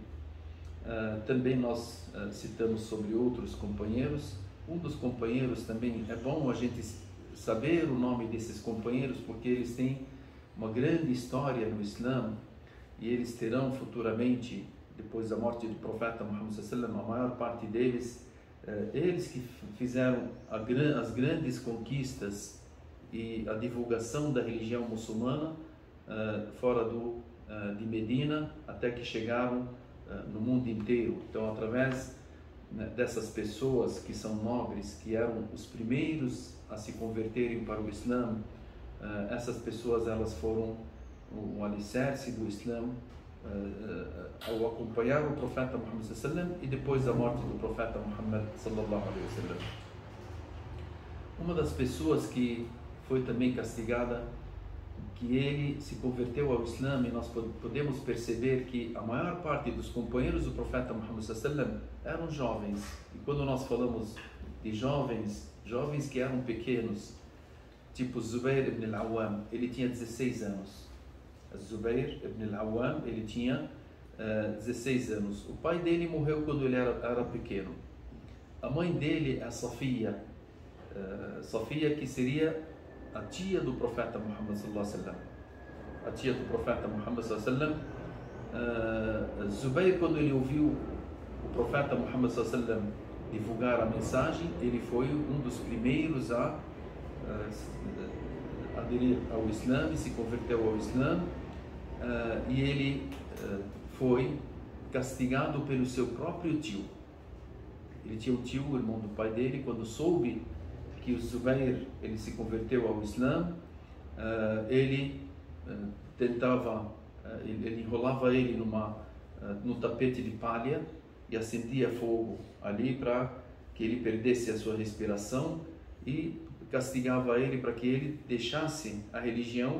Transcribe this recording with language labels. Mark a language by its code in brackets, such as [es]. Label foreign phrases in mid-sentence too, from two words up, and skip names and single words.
[pt] Também nós citamos sobre outros companheiros. Um dos companheiros também, é bom a gente saber o nome desses companheiros, porque eles têm uma grande história no Islã e eles terão futuramente, depois da morte do profeta Muhammad [ar] صلى الله عليه وسلم, [pt] a maior parte deles, eles que fizeram as grandes conquistas e a divulgação da religião muçulmana fora de Medina, até que chegaram no mundo inteiro. Então, através dessas pessoas que são nobres, que eram os primeiros a se converterem para o Islã, essas pessoas elas foram o alicerce do Islã ao acompanhar o profeta Muhammad [ar] صلى الله عليه وسلم [pt] e depois da morte do profeta Muhammad [ar] صلى الله عليه وسلم. [pt] Uma das pessoas que foi também castigada, que ele se converteu ao Islã, e nós podemos perceber que a maior parte dos companheiros do profeta Muhammad [ar] صلى الله عليه وسلم [pt] eram jovens. E quando nós falamos de jovens que eram pequenos, tipo Zubair ibn al-Awwam, ele tinha 16 anos. Zubair ibn al-Awwam, ele tinha 16 anos. O pai dele morreu quando ele era pequeno. A mãe dele é Safia, Safia, que seria a tia do profeta Muhammad [ar] صلى الله عليه وسلم. [pt] A tia do profeta Muhammad [ar] صلى الله عليه وسلم. [pt] Zubair, quando ele ouviu o profeta Muhammad [ar] صلى الله عليه وسلم [pt] divulgar a mensagem, ele foi um dos primeiros a aderir ao Islã e se converteu ao Islã, e ele foi castigado pelo seu próprio tio. Ele tinha um tio, o irmão do pai dele, quando soube que o Zubair ele se converteu ao Islã, ele tentava, ele enrolava ele no tapete de palha e acendia fogo ali para que ele perdesse a sua respiração e castigava ele para que ele deixasse a religião.